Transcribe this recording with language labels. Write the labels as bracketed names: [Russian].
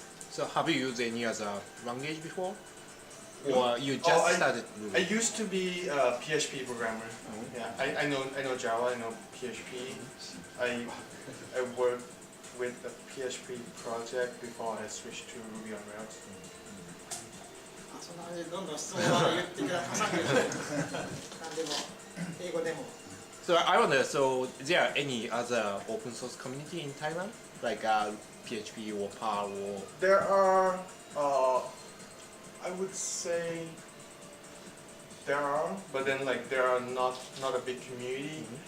[English] So have you used any other language before? Or you just started Ruby? I used to be a PHP programmer. Yeah, I know Java, I know PHP. I worked with a PHP project before I switched to Ruby on Rails. [Japanese] そんな感じでどんどん質問を言ってください。何でも英語でも。 [English] So I wonder, so there are any other open source community in Thailand? Like PHP or PAR or... There are, I would say, there are, but then like there are not a big community.